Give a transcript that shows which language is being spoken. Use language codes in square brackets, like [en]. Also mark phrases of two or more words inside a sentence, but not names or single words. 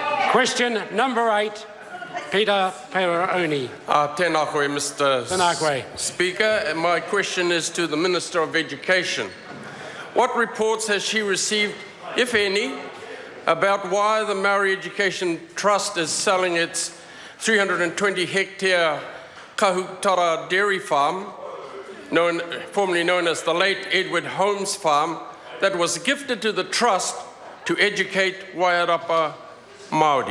[en] Question number 8, Peter Paraone. [mi] Tēnā koe, Mr. Tēnā koe. [en] Speaker. My question is to the Minister of Education. What reports has she received, if any, about why the Maori Education Trust is selling its 320-hectare Kahutara dairy farm, formerly known as the late Edward Holmes Farm, that was gifted to the Trust to educate Wairarapa Māori?